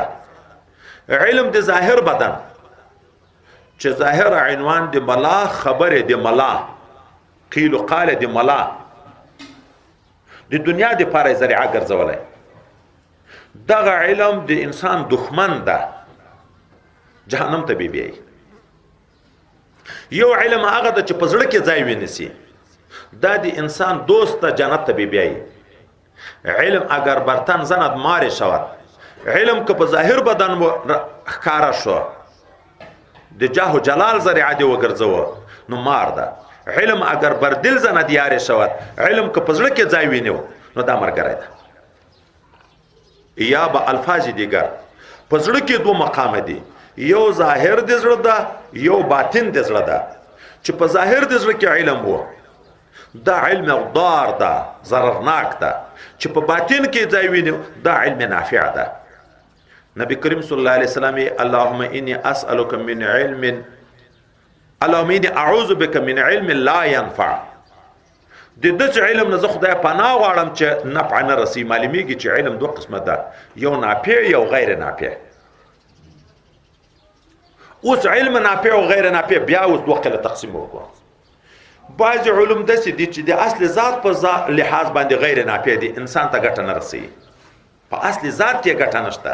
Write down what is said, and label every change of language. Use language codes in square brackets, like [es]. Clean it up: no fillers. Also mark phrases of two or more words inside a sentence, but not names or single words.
[ps] علم د ظاهر بدن چې ظاهر عنوان د ملا، خبره د ملا، قیل و قال د ملا، د دنیا د پاره ذریعه ګرځولای. دغه علم د انسان دښمن ده، جهنم ته بیایي. یو علم هغه ده چې په زړه کې ځای ونیسي، دا د انسان دوست ته جنت ته بیایي. [fa] علم اگر برتن زند مار شود، [ps] علم که په ظاهر بدن ښکاره شو د جاه و جلال ذریعه دی وګرځوه نو مار ده. [fa] علم اگر بر دل زند یار شود، [ps] علم که په زړه کې ځای وینیو نو دا مرګری ده. [fa] یا به الفاظ دیگر [ps] په زړه کې دو مقام دي، یو ظاهر د زړه ده، یو باطن د زړه ده. چې په ظاهر د زړه کې علم وو دا علم ضار ده، ضررناک ده. چې په باطن کې ځای وینیو دا علم نافع ده. [ar] نبی کریم صلی الله علیه وسلم اللهم انی اسألک من علم، اللهم انی اعوذ بک من علم لا ينفع. [ps] د دې علم نه زه خدای پناه غواړم چې نفع نه رسي. معلومیږي چې علم دوه قسمه ده، یو نافع یو غیر نافع. اوس علم نافع او غیر نافع بیا اوس دوه قله تقسیم وکړو. بعض علوم داسې دي چې د اصل ذات په لحاظ باندې غیر نافع دي، انسان ته ګټه نه رسي، په اصل ذات کې ګټه نشته.